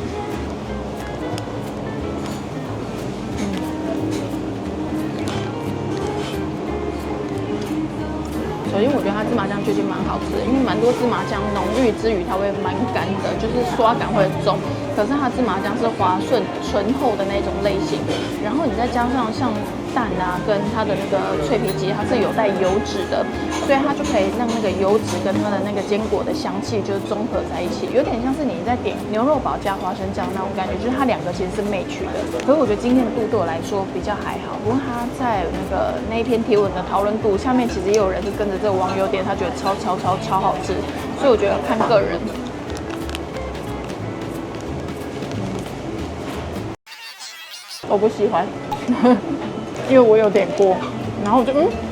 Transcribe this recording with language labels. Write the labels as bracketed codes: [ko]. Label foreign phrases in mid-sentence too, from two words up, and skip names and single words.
[zh] 首先，我覺得它芝麻醬最近蠻好吃的，因為蠻多芝麻醬濃郁之餘，它會蠻乾的，就是刷感會很重。可是它芝麻醬是滑順、醇厚的那種類型，然後你再加上像蛋啊，跟它的那個脆皮雞，它是有帶油脂的，所以它就可以讓那個油脂跟它的那个坚果的香氣就是綜合在一起，有點像是你在點牛肉堡加花生醬那種感覺，就是它兩個其實是 match 的。可是我覺得今天的度對我來說比較還好，不過它在那一篇貼文的討論度下面，其實也有人是跟着這個網友點，他覺得超好吃，所以我覺得看個人。我不喜歡，因為我有點過，然後我就